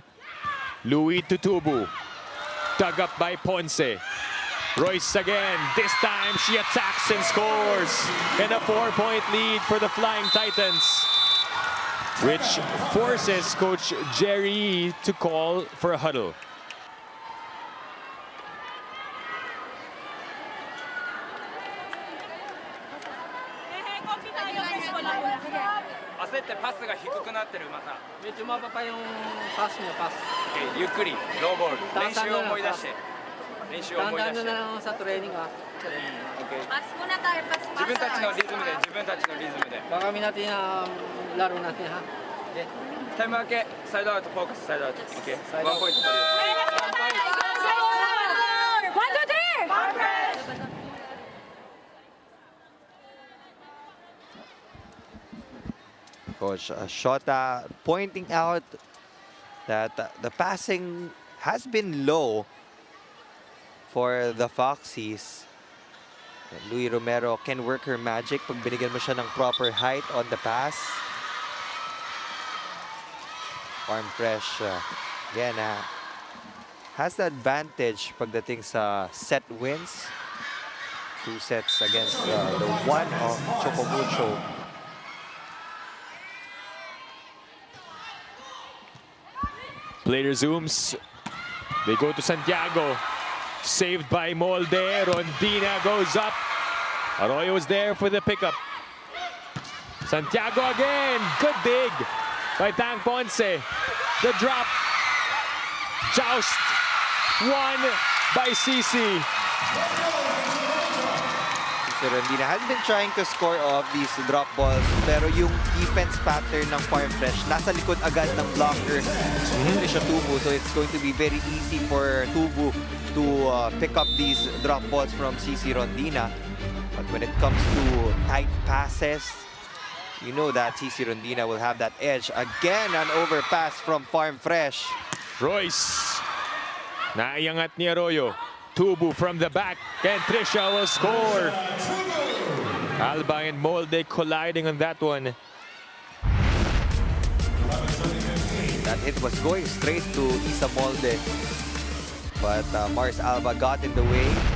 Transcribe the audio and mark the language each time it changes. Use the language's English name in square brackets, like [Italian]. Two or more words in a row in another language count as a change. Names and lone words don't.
[English] Louis to Tubu. Dug up by Ponce. Royce again. This time she attacks and scores. And a 4-point lead for the Flying Titans, which forces Coach Jerry to call for a huddle. [Filipino] Medyo mababa yung pass mo, pass. [Japanese] Okay, ゆっくり、ローボール。練習を思い出して。練習を思い出して。 [Filipino] Tandaan na lang sa training, ah. Okay. Pass muna tayo, pass. [Japanese] 自分たちのリズムで、自分たちのリズムで。 [Filipino] Baka kami natin laro natin, ha? [Japanese] Okay. タイム明け、サイドアウト、フォーカス、サイドアウト。Okay. ワンポイント取るよ。 1, 2, 3! [English] Coach Shota pointing out that the passing has been low for the Foxies. And Louis Romero can work her magic [Filipino] pag binigyan mo siya ng [English] proper height on the pass. Farm Fresh, again, has the advantage [Filipino] pagdating sa [English] set wins. 2 sets against the one of Choco Mucho. Play resumes. They go to Santiago. Saved by Molde. Rondina goes up. Arroyo is there for the pickup. Santiago again. Good dig by Tang Ponce. The drop. Joust. Won by CC. Rondina has been trying to score off these drop balls, [Filipino] pero yung [English] defense pattern [Filipino] ng Farm Fresh nasa likod agad ng blocker Trisha Tubu, [English] so it's going to be very easy for Tubu to pick up these drop balls from CC Rondina. But when it comes to tight passes, you know that CC Rondina will have that edge. Again, an overpass from Farm Fresh. [Filipino] Royce. Naiangat ni Arroyo. [English] Tubu from the back, and Trisha will score. Alba and Molde colliding on that one. That hit was going straight to Isa Molde, but Mars Alba got in the way.